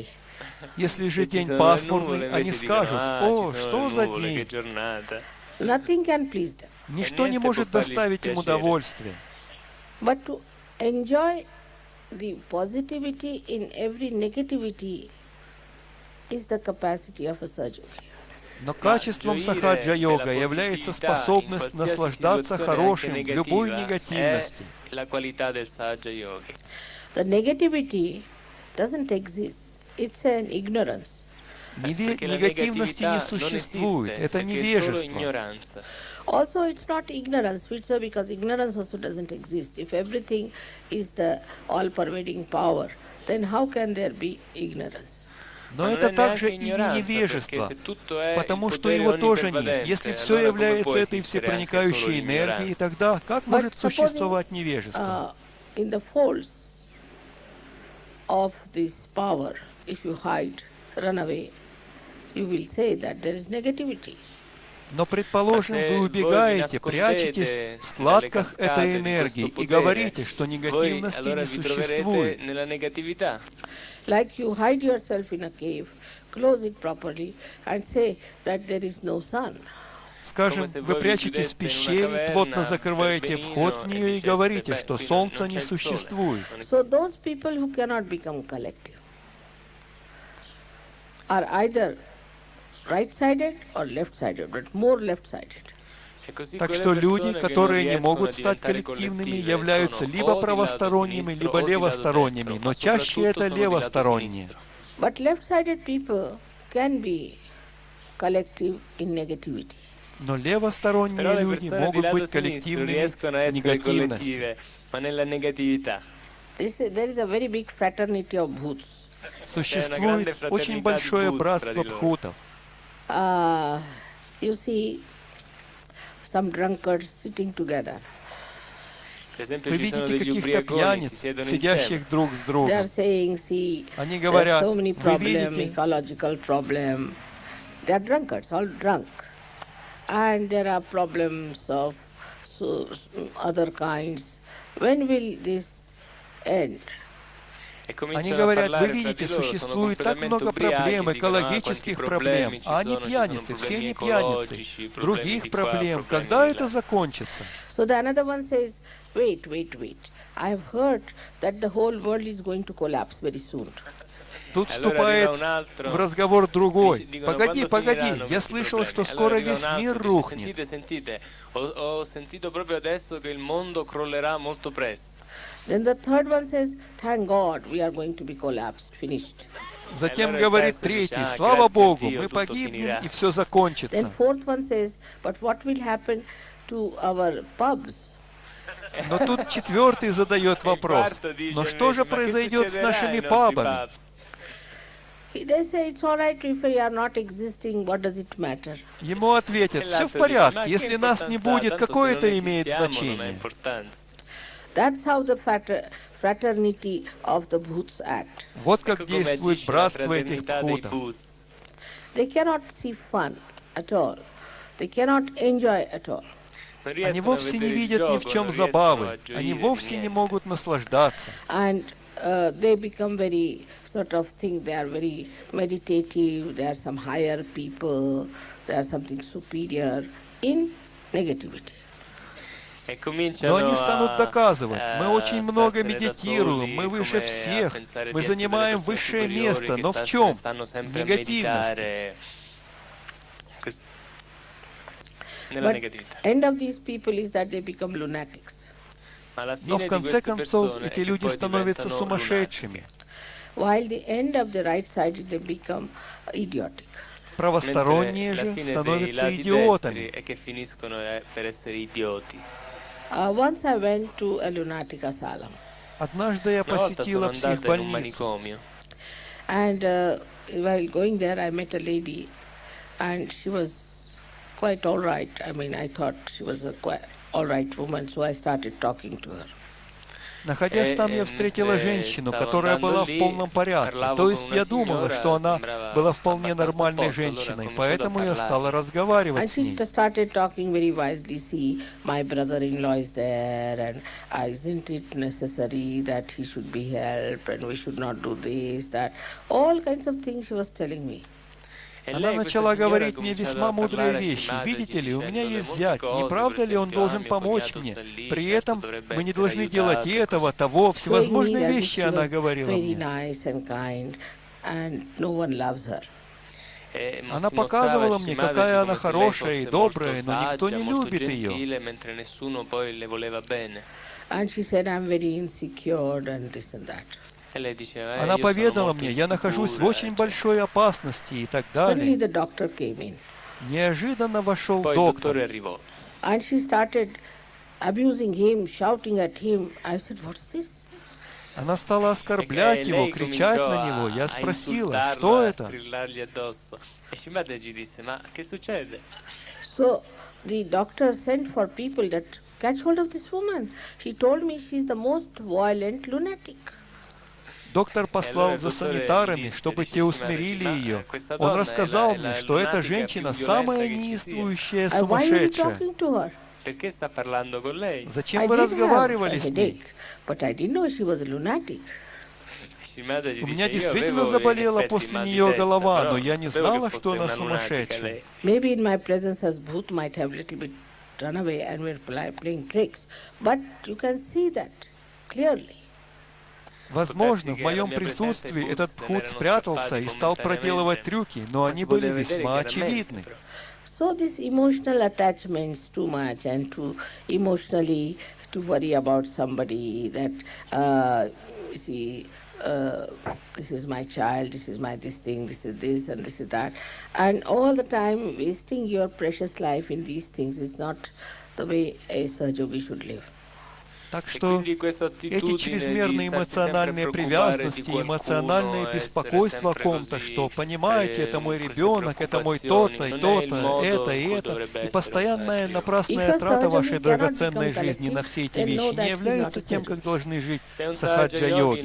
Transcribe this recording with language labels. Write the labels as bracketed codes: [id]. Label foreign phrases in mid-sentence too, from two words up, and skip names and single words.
[ru] Если же день пасмурный, они скажут: «О, что за день!» [en] Nothing can please them. [ru] Ничто не может доставить им удовольствия. [en] But to enjoy the positivity in every negativity is the capacity of a Sahaja Yogi. [ru] Но качеством сахаджа-йога является способность наслаждаться хорошим в любой негативности. [en] The negativity doesn't exist. It's an ignorance. [it] Perché la [ru] Негативности [it] negatività [ru] не [it] non [ru] существует. [it] esiste, [ru] Это [it] perché è solo [ru] невежество. [it] ignoranza. [en] Also, it's not ignorance, Spitzer, because ignorance also doesn't exist. If everything is the all-pervading power, then how can there be ignorance? [ru] Но [it] Ma non [ru] это [it] è [ru] также [it] neanche [ru] и не [it] ignoranza, perché [ru] невежество, [it] se tutto è il [ru] потому что [it] potere [ru] его тоже нет. [it] onnipervadente, [ru] Если все [it] allora come può [ru] является этой [it] esistere anche solo [ru] всепроникающей энергией, [it] l'ignoranza? [ru] тогда как [en] But [ru] может [en] supposing [ru] существовать невежество? [en] in the folds of this power, if you hide, run away, you will say that there is negativity. [ru] Но, предположим, А вы [it] se voi vi [ru] убегаете, прячетесь [it] nascondete [ru] в складках [it] dalle [ru] этой [it] cascate di [ru] энергии [it] questo [ru] и [it] potere, [ru] говорите, что [it] voi [ru] негативности [it] allora [ru] не [it] vi troverete [ru] существует. [it] nella negatività. [en] Like you hide yourself in a cave, close it properly, and say that there is no sun. [ru] Скажем, [it] Come se [ru] вы [it] voi vi [ru] прячетесь в [it] chiudeste in una [ru] пещере, плотно [it] caverna [ru] закрываете [it] per [ru] вход в [it] benino e [ru] нее и [it] diceste, [ru] говорите, [it] beh, [ru] что [it] qui [ru] солнца [it] non [ru] не [it] c'è il sole. [ru] существует. [it] Non [en] So [it] esiste. [en] those people who cannot become collective are either right-sided or left-sided, but more left-sided. [it] E così [ru] Так [it] quelle [ru] что люди, [it] persone che non [ru] которые не [it] riescono a [ru] могут стать [it] diventare [ru] коллективными, [it] collettive [ru] являются [it] sono [ru] либо [it] o di lato [ru] правосторонними, [it] sinistro [ru] либо [it] o di lato [ru] левосторонними, [it] destro, [ru] но [it] ma [ru] чаще [it] soprattutto [ru] это [it] sono di lato [ru] левосторонние. [it] sinistro. [en] But left-sided people can be collective in negativity. [ru] Но [it] Però [ru] левосторонние [it] le [ru] люди [it] persone di [ru] могут [it] lato [ru] быть [it] sinistro [ru] коллективными [it] riescono a [ru] в [it] essere [ru] негативности. [it] collettive, ma nella negatività. [en] There is a very big fraternity of bhoots. [ru] Существует очень большое братство бхутов. [en] You see some drunkards sitting together. [it] Per esempio [ru] Вы [it] ci sono [ru] видите [it] degli [ru] каких-то [it] ubriaconi, si [ru] пьяниц, [it] siedono insieme. [ru] сидящих друг с [en] They are [ru] другом. [en] saying, see, [ru] Они [en] there are [ru] говорят, [en] so many [ru] вы [en] problems, [ru] видите, [en] ecological problem. They are drunkards, all drunk. And there are problems of other kinds. When will this end? [it] E [ru] они [it] cominciano a [ru] говорят, вы [it] parlare fra [ru] видите, [it] di loro, sono [ru] существует так [it] completamente [ru] много проблем, [it] ubriachi, dicono, quanti [ru] экологических [it] problemi [ru] проблем, [it] ci [ru] а они [it] sono, ci sono [ru] пьяницы, все [it] problemi [ru] не пьяницы, [it] ecologici, problemi [ru] других [it] di qua, [ru] проблем. [it] problemi [ru] Когда [it] di [ru] это [it] là. [ru] закончится? [en] So the another one says, wait. I have heard that the whole world is going to collapse very soon. [ru] Тут [it] Allora [ru] вступает [it] arriva un altro, [ru] в разговор другой. [it] dicono, [ru] Погоди, [it] quando [ru] погоди, [it] finiranno [ru] я [it] questi [ru] слышал, что [it] problemi? [ru] скоро [it] Allora arriva [ru] весь [it] un altro, [ru] мир [it] dice, [ru] рухнет. [it] sentite, ho sentito proprio adesso che il mondo crollerà molto presto. [en] Then the third one says, thank God we are going to be collapsed, finished. [ru] Затем [it] Allora il [ru] говорит [it] terzo dice, [ru] третий, [it] «Ah, [ru] слава [it] grazie a [ru] Богу, [it] Dio, [ru] мы [it] tutto [ru] погибнем [it] finirà». [ru] и все [en] Then [ru] закончится. [en] fourth one says, but what will happen to our pubs? [ru] Но тут четвертый задает [it] E il [ru] вопрос, [it] quarto dice, [ru] но что же [it] ma che [ru] произойдет с [it] succederà [ru] нашими [it] ai nostri [ru] пабами? [it] pubs? [en] They say it's all right if we are not existing, what does it matter? [ru] Ему ответят, [it] E [ru] все в [it] l'altro dice, [ru] порядке, [it] ma che [ru] если нас не [it] importanza ha? [ru] будет, [it] Tanto [ru] какое [it] se non [ru] это имеет [it] esistiamo, non ha [ru] значение? [it] importanza. [en] That's how the fraternity of the Bhuts act. [ru] Вот как [it] Ecco come [ru] действует [it] agisce la [ru] братство этих [it] fraternità dei [ru] пхутов. [it] Bhoots. [en] They cannot see fun at all. They cannot enjoy at all. [it] Non [ru] Они [it] riescono a [ru] вовсе не [it] vedere il [ru] видят ни в [it] gioco, [ru] чем [it] non riescono a [ru] забавы, они [it] gioire di [ru] вовсе не [it] niente. [ru] могут наслаждаться. [en] And they become very sort of think they are very meditative, they are some higher people, they are something superior in negativity. [it] E [ru] Но [it] cominciano [ru] они станут доказывать, мы очень много [it] starsene da [ru] медитируем, [it] soli, [ru] мы выше [it] come a [ru] всех, [it] pensare [ru] мы [it] di essere [ru] занимаем [it] delle persone [ru] высшее [it] superiori [ru] место, [it] che [ru] но в чем? [it] stanno sempre a [ru] Негативности. [it] meditare nella [en] But [it] negatività. [en] end of these people is that they become lunatics. [it] Ma alla [ru] Но [it] fine [ru] в [it] di [ru] конце [it] queste [ru] концов [it] persone è [ru] эти [it] che [ru] люди [it] poi [ru] становятся [it] diventano [ru] сумасшедшими. [it] lunatiche. [en] While the end of the right side they become idiotic. [ru] Правосторонние [it] Mentre la [ru] же [it] fine dei [ru] становятся [it] lati [ru] идиотами. [it] destri è che finiscono per essere idioti. [en] Once I went to a lunatic asylum, [ru] Однажды я [it] Una volta sono [ru] посетила [it] andata in un [ru] психбольницу, [it] manicomio [en] and while going there I met a lady, and she was quite all right. I mean, I thought she was a quite all right woman, so I started talking to her. [ru] Находясь там, я встретила женщину, которая была в полном порядке. То есть я думала, что она была вполне нормальной женщиной, поэтому я стала разговаривать [en] And [ru] с ней. [en] she started talking very wisely. See, my brother-in-law is there, and isn't it necessary that he should be helped, and we should not do this, that, all kinds of things she was telling me. [it] e [ru] Она [it] lei, questa [ru] начала [it] signora, ha [ru] говорить мне [it] cominciato [ru] весьма [it] a [ru] мудрые [it] parlare a [ru] вещи. [it] scemate, [ru] Видите ли, у меня [it] dicendole [ru] есть [it] molte [ru] зять. [it] cose, [ru] Не [it] per [ru] правда ли он [it] esempio, [ru] должен [it] mio [ru] помочь [it] cognato [ru] мне? [it] sta lì, [ru] При [it] certo [ru] этом [it] dovrebbe [ru] мы не [it] essere [ru] должны делать [it] aiutato. [ru] этого, того. [en] Showing me [ru] Всевозможные [en] that [ru] вещи [en] she [ru] она [en] was [ru] говорила [en] very [ru] мне. [en] nice and kind, and no one loves her. [it] E [ru] Она [it] si [ru] показывала [it] mostrava [ru] мне, [it] scemata [ru] какая она [it] come se lei [ru] хорошая и [it] fosse [ru] добрая, [it] molto [ru] но никто [it] saggia, [ru] не [it] molto [ru] любит ее. [it] gentile, mentre nessuno poi le voleva bene. [en] And she said, I'm very insecure and this and that. [ru] Она поведала мне, я нахожусь в очень большой опасности и так [en] Suddenly [ru] далее. [en] the doctor came in. [ru] Неожиданно вошел [it] Poi il [ru] доктор. [it] dottore arrivò. [en] And she started abusing him, shouting at him. I said, what's this? [ru] Она стала оскорблять его, [it] Lei [ru] кричать [it] cominciò [ru] на него. Я [it] a [ru] спросила, [it] insultarlo, [ru] что [it] a [ru] это? [it] strillargli addosso. E Shimada gli disse, ma che succede? [en] So the doctor sent for people that catch hold of this woman. He told me she's the most violent lunatic. [ru] Доктор послал за санитарами, чтобы те усмирили ее. Он рассказал мне, что эта женщина самая неистовствующая [en] And why are you [ru] сумасшедшая. [en] talking to her? [it] Perché sta parlando con lei? [ru] Зачем [en] I [ru] вы [en] did have a [ru] разговаривали с ней? [en] headache, but I didn't know she was a lunatic. [it] Shimada gli [ru] У [it] dice, [ru] меня [it] io [ru] действительно [it] avevo in [ru] заболела [it] effetti [ru] после [it] il mal di [ru] нее [it] testa, [ru] голова, [it] però [ru] но я [it] non [ru] не [it] sapevo [ru] знала, [it] che [ru] что [it] fosse [ru] она [it] una lunatica [ru] сумасшедшая. [it] lei. [en] Maybe in my presence as Bhoot might have little bit run away and were playing tricks. But you can see that clearly. [ru] Возможно, в моем присутствии этот Бхут спрятался и стал проделывать трюки, но они были весьма очевидны. [en] So these emotional attachments too much and to emotionally to worry about somebody that this is my child, this is my this thing, this is this and this is that, and all the time wasting your precious life in these things is not the way a Sahaja should live. [ru] Так что эти чрезмерные эмоциональные привязанности, эмоциональное беспокойство о ком-то, что, понимаете, это мой ребенок, это мой то-то, и то-то, это и это, и постоянная напрасная трата вашей драгоценной жизни на все эти вещи не являются тем, как должны жить сахаджа-йоги.